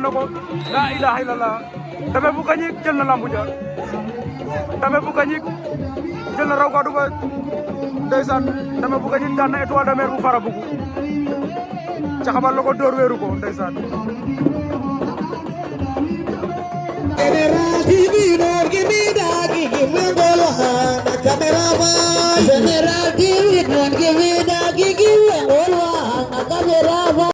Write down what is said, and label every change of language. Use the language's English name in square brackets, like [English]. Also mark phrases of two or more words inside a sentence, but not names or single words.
[Wolof] na ko [Arabic] la ilaha illallah [Wolof] Ndame bu Gagnic jël na lambu ja Ndame bu Gagnic jël na raw gadu ba ndeysaan Ndame bu Gagnic daan na Étoile de Mer bu Farabougou caxabal na ko door weeru ko ndeysaan [English] General TV don't give me that, give me the camera. General TV don't give me that, give me the camera.